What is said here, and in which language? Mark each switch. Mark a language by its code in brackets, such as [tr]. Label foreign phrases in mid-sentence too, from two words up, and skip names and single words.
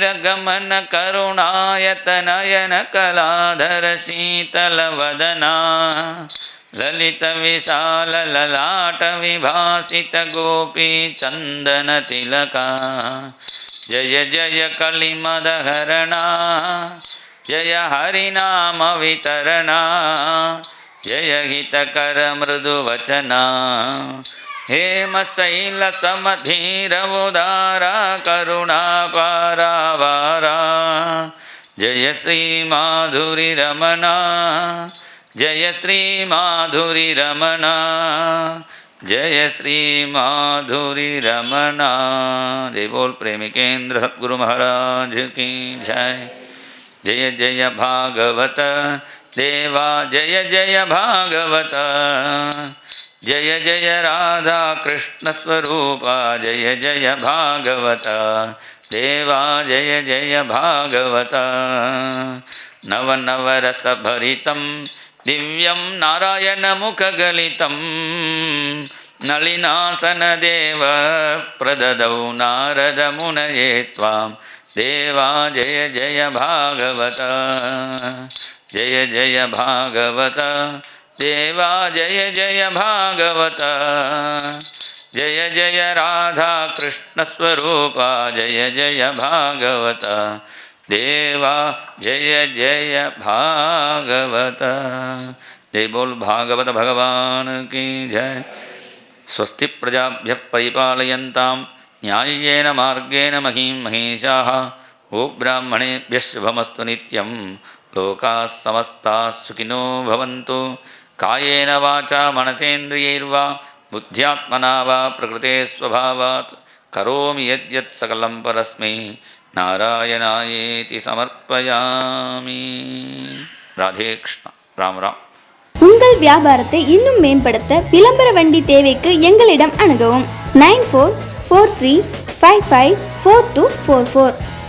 [sa] कमन करुणायतनयन कलाधर शीतलवदना ललित विशाल ललाट्ट विभासित गोपी चन्दन तिलका जय जय कलिमदहरणा जय हरिनाम वितरणा जय हितकर मृदुवच्चना ಹೇಮಶೈಲ ಸಮಧೀರ ಉದಾರ ಕರುಣಾ ಪಾರಾವಾರ ಜಯ ಶ್ರೀ ಮಾಧುರಿ ರಮಣ ಜಯ ಶ್ರೀ ಮಾಧುರಿ ರಮಣ ಜಯ ಶ್ರೀ ಮಾಧುರಿ ರಮಣ. [hi] जय बोल प्रेमिकेन्द्र सद्गुरु महाराज की जय. [sa] ಜಯ ಜಯ ಭಾಗವತ ದೇವಾ ಜಯ ಜಯ ಭಾಗವತ ಜಯ ಜಯ ರಾಧಾ ಕೃಷ್ಣ ಸ್ವರೂಪ ಜಯ ಜಯ ಭಾಗವತ ದೇವಾ ಜಯ ಜಯ ಭಾಗವತ. ನವ ನವರಸ ಭರಿತಂ ದಿವ್ಯಂ ನಾರಾಯಣ ಮುಖಗಲಿತಂ ನಳಿನಾಸನ ದೇವ ಪ್ರದದೌ ನಾರದ ಮುನಯೇ ತ್ವಾಂ ದೇವಾ ಜಯ ಜಯ ಭಾಗವತ ಜಯ ಜಯ ಭಾಗವತ ದೇವಾ ಜಯ ಜಯ ಭಾಗವತ ಜಯ ಜಯ ರಾಧಾ ಕೃಷ್ಣ ಸ್ವರೂಪ ಜಯ ಜಯ ಭಾಗವತ ದೇವಾ ಜಯ ಜಯ ಭಾಗವತ. [hi] जै बोल भागवत भगवान की जय. [sa] ಸ್ವಸ್ತಿ ಪ್ರಜಾಭ್ಯಃ ಪರಿಪಾಲಯಂತಾಂ ನ್ಯಾಯೇನ ಮಾರ್ಗೇಣ ಮಹೀಂ ಮಹೀಷಾಃ. ಗೋ ಬ್ರಾಹ್ಮಣೇಭ್ಯಃ ಶುಭಮಸ್ತು ನಿತ್ಯಂ. ಲೋಕಾಃ ಸಮಸ್ತಾಃ ಸುಖಿನೋ ಭವಂತು. ಕಾಯೇನ ವಾಚಾ ಮನಸೇಂದ್ರಿಯೈರ್ವಾ ಬುದ್ಧ್ಯಾತ್ಮನಾ ವಾ ಪ್ರಕೃತೆ ಸ್ವಭಾವಾತ್ ಕರೋಮಿ ಯದ್ಯತ್ ಸಕಲಂ ಪರಸ್ಮೈ ನಾರಾಯಣಾಯೇತಿ ಸಮರ್ಪಯಾಮಿ. ರಾಧೇ ಕೃಷ್ಣ. ರಾಮ್ ರಾಮ್. [ta] உங்கள் வியாபாரத்தை இன்னும் மேம்படுத்த விளம்பர வண்டி தேவைக்கு எங்களிடம் அணுகவும். 9443554244.